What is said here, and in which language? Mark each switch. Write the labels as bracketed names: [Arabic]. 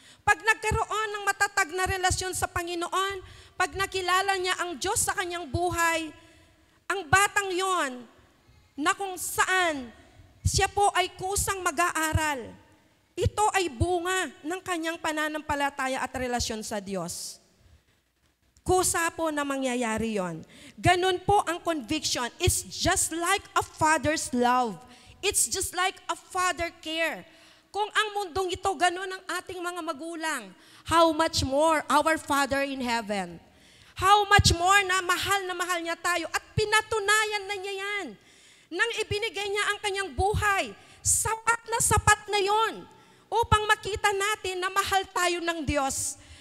[Filipino] Pag nagkaroon ng matatag na relasyon sa Panginoon, pag nakilala niya ang Diyos sa kanyang buhay, ang batang yon na kung saan siya po ay kusang mag-aaral, ito ay bunga ng kanyang pananampalataya at relasyon sa Diyos. Kusa po na mangyayari yon. Ganun po ang conviction. [English] It's just like a father's love. It's just like a father care. [Filipino] Kung ang mundong ito, ganun ang ating mga magulang, [English] how much more our Father in heaven? How much more [Filipino] na mahal niya tayo at pinatunayan na niya yan. Nang ibinigay niya ang kanyang buhay, sapat na yon upang makita natin na mahal tayo ng Diyos.